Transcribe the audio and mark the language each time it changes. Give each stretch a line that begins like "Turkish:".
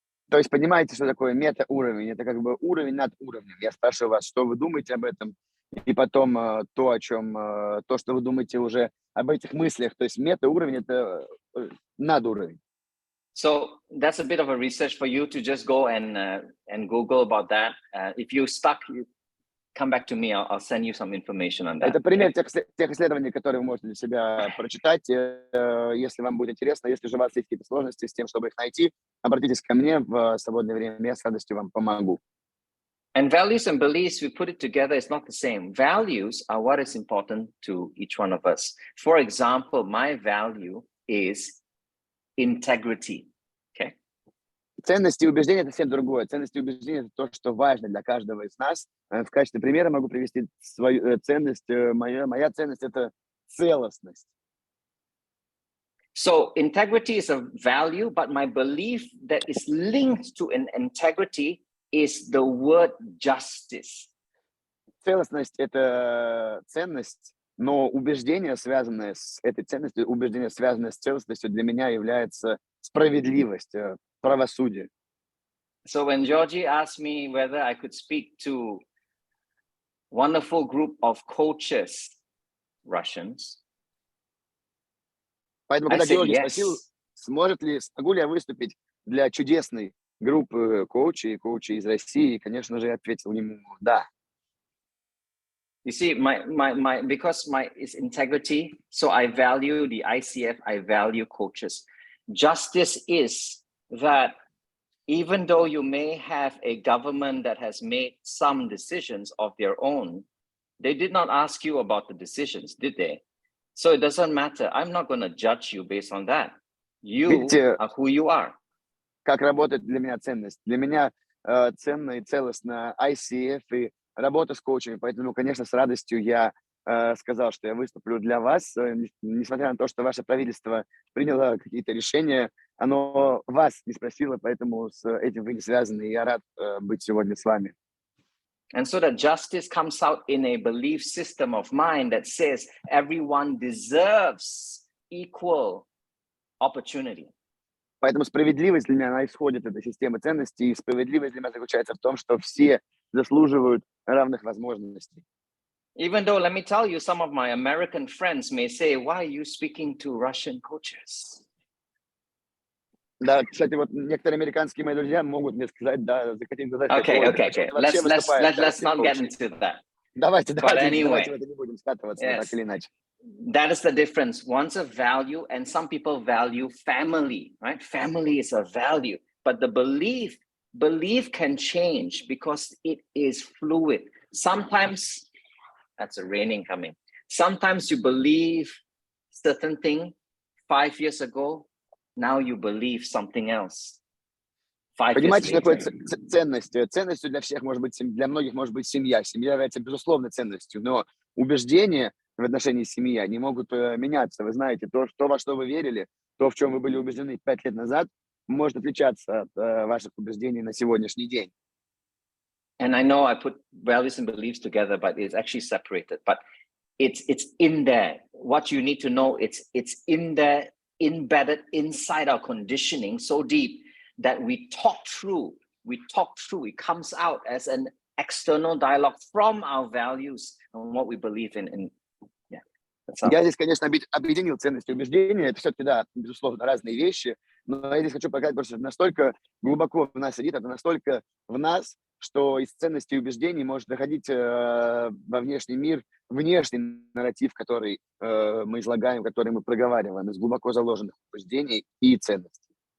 Russian: То есть понимаете, что такое мета-уровень? Это как бы уровень над уровнем. Я спрашиваю вас, что вы думаете об этом, и потом то, что вы думаете уже об этих мыслях. То есть мета-уровень — это надуровень.
English: So that's a bit of a research for you to just go and Google about that. If you're stuck, you come back to me. I'll send you some information on that.
Russian: Это пример тех исследований, которые вы можете для себя прочитать, если вам будет интересно. Если же у вас есть какие-то сложности с тем, чтобы их найти, обратитесь ко мне в свободное время, я с радостью вам помогу.
English: And values and beliefs, we put it together, it's not the same. Values are what is important to each one of us. For example, my value is integrity. Okay.
Russian: Ценности и убеждения — это совсем другое. Ценности и убеждения — это то, что важно для каждого из нас. В качестве примера могу привести свою ценность. Моя ценность — это целостность.
English: So integrity is a value, but my belief that is linked to an integrity is the word justice.
Russian: Целостность — это ценность, но убеждение, связанное с этой ценностью, убеждение, связанное с целостностью, для меня является справедливость, правосудие.
English: So when Georgie asked me whether I could speak to wonderful group of coaches, Russians,
Russian: Поэтому, когда Георгий спросил, смогу ли я выступить для чудесной группы коучей из России, конечно же, я ответил ему да.
English: You see, because is integrity, so I value the ICF, I value coaches. Justice is that even though you may have a government that has made some decisions of their own, they did not ask you about the decisions, did they? So it doesn't matter. I'm not going to judge you based on that. You are who you are.
Russian: Как работает для меня ценность? Для меня ценно и целостно ICF и работа с коучами. Поэтому, конечно, с радостью я сказал, что я выступлю для вас. Несмотря на то, что ваше правительство приняло какие-то решения, оно вас не спросило, поэтому с этим вы не связаны. И я рад быть сегодня с вами.
English: And so that justice comes out in a belief system of mine that says everyone deserves equal opportunity.
Russian: Поэтому справедливость для меня, она исходит из этой системы ценностей, и справедливость для меня заключается в том, что все заслуживают равных возможностей.
English: Even though, let me tell you, some of my American friends may say, why are you speaking to Russian coaches?
Russian: Да, кстати, вот некоторые американские мои друзья могут мне сказать, да, захотим сказать.
English: Okay. Let's not get into that.
Russian: Давайте в
English: anyway,
Russian: это не будем скатываться, так или иначе.
English: That is the difference. One's a value, and some people value family, right? Family is a value, but the belief can change because it is fluid. Sometimes, that's a raining coming. Sometimes you believe certain thing 5 years ago, now you believe something else. 5 years
Russian: Понимаете, что такое
English: later.
Russian: ценность? Ценностью для всех может быть, для многих может быть семья. Семья является безусловной ценностью, но убеждения в отношении семьи, они могут меняться. Вы знаете, то, во что вы верили, то, в чем вы были убеждены 5 лет назад, может отличаться от ваших убеждений на сегодняшний день.
English: And I know I put values and beliefs together, but it's actually separated. But it's in there. What you need to know, it's in there, embedded inside our conditioning so deep that we talk through. It comes out as an external dialogue from our values and what we believe in.
Russian: Я здесь, конечно, объединил ценности и убеждения. Это все-таки, да, безусловно, разные вещи. Но я здесь хочу показать, просто настолько глубоко в нас сидит, это настолько в нас, что из ценностей и убеждений может доходить во внешний мир, внешний нарратив, который мы излагаем, который мы проговариваем, из глубоко заложенных убеждений и ценностей.